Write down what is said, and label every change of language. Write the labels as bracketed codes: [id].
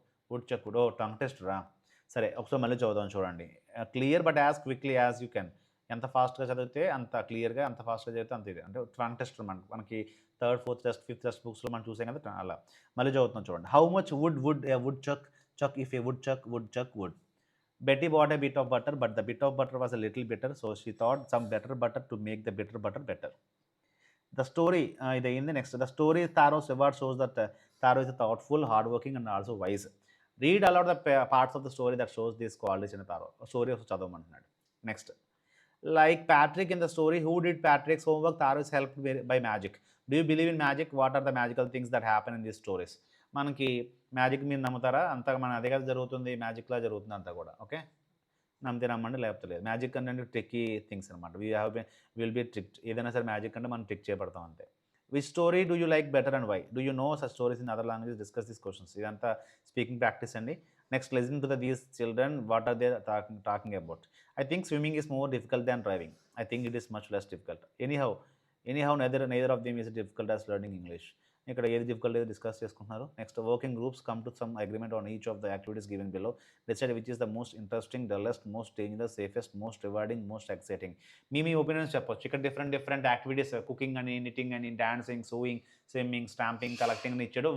[te] Would chuck would. Oh tongue టెస్టరా? సరే ఒకసారి మళ్ళీ చదువుదాం చూడండి. [en] Clear but as quickly as you can. [te] ఎంత ఫాస్ట్‌గా చదివితే అంత క్లియర్‌గా, ఎంత ఫాస్ట్‌గా చదివితే అంత ఇది. అంటే టంగ్ టెస్టర్ మనకి third, fourth test, fifth text బుక్స్‌లో మనం చూసాం కదా! అలా. మళ్ళీ చదువుతున్నాం చూడండి. [en] How much wood a woodchuck chuck if a woodchuck would. Betty bought a bit of butter, but the bit of butter was a little bitter, so she thought some better butter to make the bitter butter better. The story, [te] ఇది అయింది. [en] Next the story Taro Seward shows that Taro is thoughtful, hard working and also wise. Read aloud the parts of the story that shows these qualities in Taro. [te] Story చదవమంటున్నాడు. [en] Next like Patrick in the story, who did Patrick's homework? Taro is helped by magic. Do you believe in magic? What are the magical things that happen in these stories? [te] మనకి magic మీరు నమ్ముతారా? అంతా మన అదే కదా జరుగుతుంది, మ్యాజిక్లా జరుగుతుంది అంతా కూడా. ఓకే, నమ్మితే నమ్మండి, లేకపోతే లేదు. మ్యాజిక్ అంటే ట్రిక్కీ థింగ్స్ అనమాట. Will be trick. ఏదైనా సరే మ్యాజిక్ అంటే మనం ట్రిక్ చేయబడతాం అంతే. [en] Which story do you like better and why? Do you know such stories in other language? Discuss these questions. [te] ఇదంతా స్పీకింగ్ ప్రాక్టీస్ అండి. [en] Next listen to these children, what are they talking about? I think swimming is more difficult than driving. I think it is much less difficult. Anyhow, neither of them is difficult as learning English. [te] ఇక్కడ ఏది difficult ఏది discuss చేసుకుంటున్నారు. [en] Next working groups come to some agreement on each of the activities given below. Decide which is the most interesting, dullest, most dangerous, safest, most rewarding, most exciting. [te] మీ opinions చెప్పొచ్చు. ఇక్కడ different activities, cooking అని, knitting అని, dancing, sewing, swimming, stamping, collecting అని ఇచ్చాడు.